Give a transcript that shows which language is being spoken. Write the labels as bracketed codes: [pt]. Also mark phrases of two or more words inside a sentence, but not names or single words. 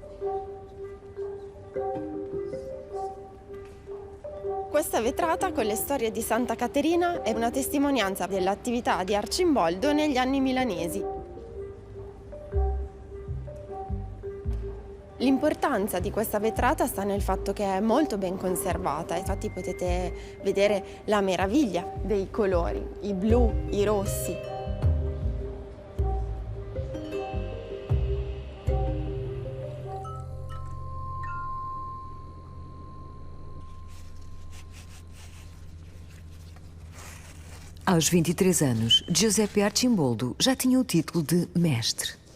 [it] Questa vetrata con le storie di Santa Caterina è una testimonianza dell'attività di Arcimboldo negli anni milanesi. L'importanza di questa vetrata sta nel fatto che è molto ben conservata, infatti potete vedere la meraviglia dei colori, i blu, i rossi. [pt] Aos 23 anos, Giuseppe Arcimboldo já tinha o título de mestre.